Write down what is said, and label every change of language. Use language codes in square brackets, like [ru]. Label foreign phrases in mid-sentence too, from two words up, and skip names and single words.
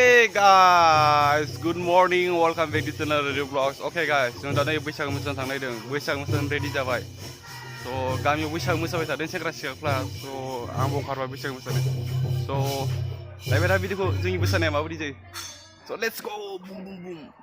[en] guys, good morning, welcome back to channel Radio Vlogs. Okay guys, [brx] जों दा नै बैसागु मोसानो थांनायदों, बैसागु मोसानो रेडि जाबाय. So गामियाव बैसागु मोसाबाय थादों सेंग्रा सिख्लाफ्रा. So आंबो ओंखारबाय बैसागु मोसानो. So नायबाय था भिडिअखौ जोंनि मोसानाया माबायदि जायो. [en] So let's go, boom boom boom.